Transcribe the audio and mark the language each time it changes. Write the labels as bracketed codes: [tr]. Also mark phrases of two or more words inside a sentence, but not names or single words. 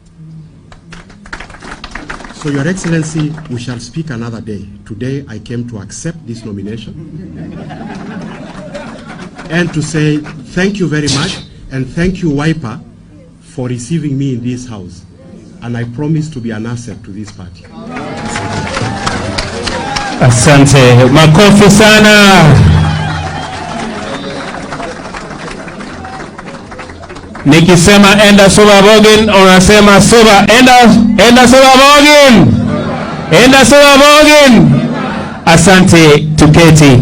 [en] So, Your Excellency, we shall speak another day. Today, I came to accept this nomination and to say thank you very much, and thank you, Wiper, for receiving me in this house. And I promise to be an asset to this party. [sw] Asante, makofi sana. Nikisema [sxb] enda Suba Bogin, [sw] unasema Suba, [sxb] enda Suba Bogin. Enda Suba Bogin. [sw] Asante, tuketi.